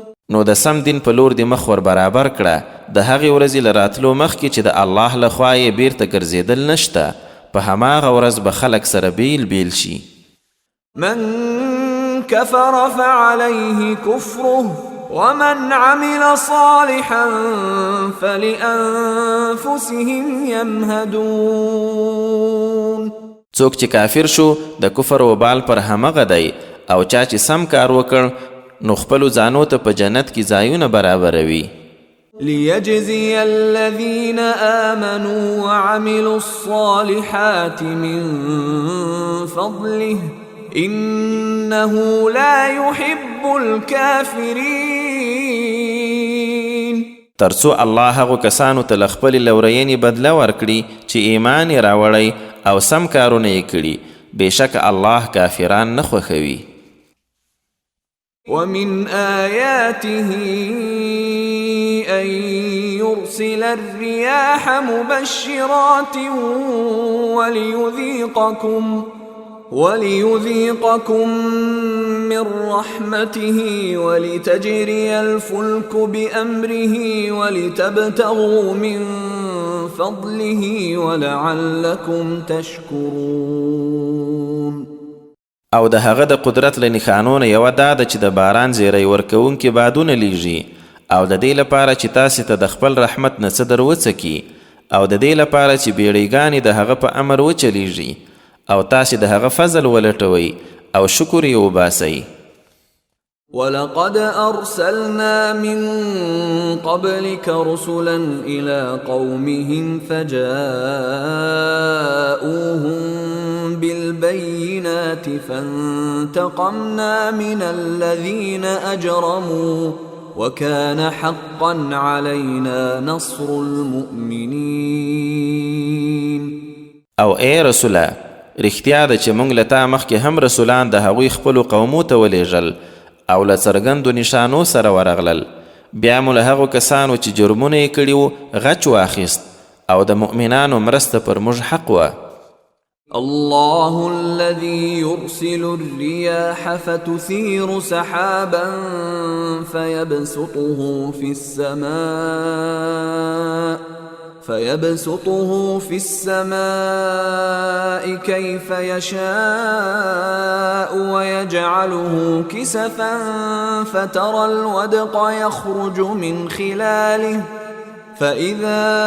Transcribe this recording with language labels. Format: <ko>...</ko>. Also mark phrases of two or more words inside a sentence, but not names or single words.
<ps>نو د سم دین په لور د مخ ور برابر کړه د هغې ورځې له راتلو مخکې چې د الله له خوا یې بیرته ګرځېدل نشته په هماغه ورځ به خلک سره بیل بیل شي.</ps> <ar>من كفر فعليه كفره ومن عمل صالحا فلأنفسهم يمهدون.</ar> <ps>څوک چې کافر شو د کفر وبال پر همغه دی او چا چې سم کار وکړ نو خپلو ځانو ته په جنت کې ځایونه برابروي.</ps> <ar>ليجزي الذين آمنوا وعملوا الصالحات من فضله إنه لا يحب الكافرين.</ar> <ps>ترڅو الله هغو کسانو ته له خپلې لورینې بدله ورکړي چې ایمان یې راوړی او سم کارونه یې کړي بېشکه الله کافران نه خوښوي.</ps> <ar>ومن آياته أن يرسل الرياح مبشرات وليذيقكم من رحمته ولتجري الفلك بأمره ولتبتغوا من فضله ولعلكم تشكرون.</ar> <ps>او د هغه د قدرت له نښانو نه یوه دا ده چې د باران زیری ورکوونکي بادونه لیږي او د دې لپاره چې تاسې ته د خپل رحمت نه څه در وڅکي او د دې لپاره چې بیړیګانې د هغه په امر وچلیږي او تاسې د هغه فضل ولټوئ او شکر یې وباسئ.</ps> <ar>ولقد أرسلنا من قبلك رسلا إلى قومهم فجاءوهم بالبينات فانتقمنا من الذين أجرموا وكان حقا علينا نصر المؤمنين.</ar> <ps>او اے رسوله رښتیا ده چې موږ له تا مخکې هم رسولان د هغوی خپلو قومو ته ولیږل او له څرګندو نشانو سره ورغلل بیا مو له هغو کسانو چې جرمونه یې کړي وو غچ واخیست او د مؤمنانو مرسته پر موږ حق وه.</ps> <ar>الله الذي يرسل الرياح فتثير سحابا فيبسطه في السماء كيف يشاء ويجعله كسفا فترى الودق يخرج من خلاله فإذا</ar>